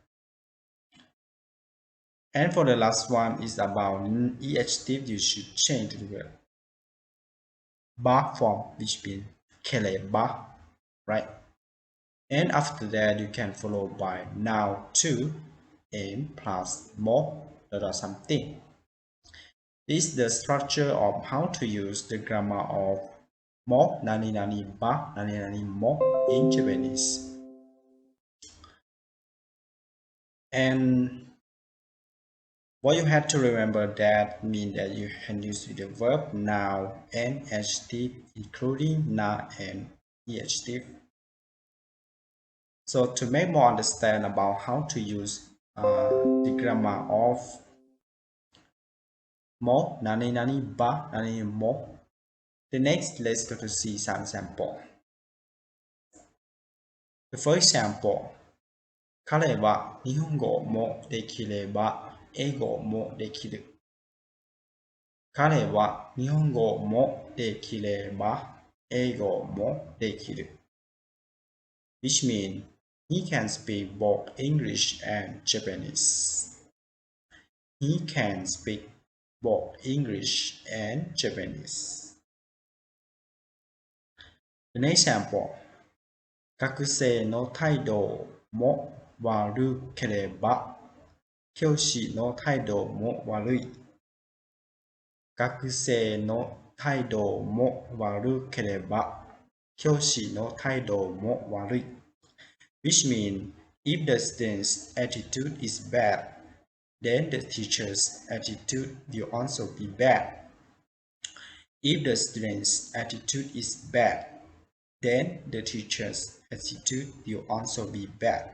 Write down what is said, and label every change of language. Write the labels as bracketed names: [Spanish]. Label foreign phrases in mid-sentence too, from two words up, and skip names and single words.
[English] And for the last one is about adjective, you should change to the ba form, which means [Japanese] けれ ば, [English] right? And after that you can follow by noun two and plus mo or something. This is the structure of how to use the grammar of [Japanese] も、なになにば、なになにも [English] in Japanese. And what you have to remember that means that you can use the verb, noun, and adjective, including na and adjective. So to make more understand about how to use the grammar of [Japanese] も、なになにば、なにも, [English] the next let's go to see some example. The first example, [Japanese] 彼は日本語もできれば英語もできる。彼は日本語もできれば英語もできる。 [English] Which means he can speak both English and Japanese. He can speak both English and Japanese. The next example. [Japanese] 学生の態度も悪ければ教師の態度も悪い。学生の態度も悪ければ教師の態度も悪い。 [English] Which means if the student's attitude is bad, then the teacher's attitude will also be bad. If the student's attitude is bad, then the teacher's attitude will also be bad.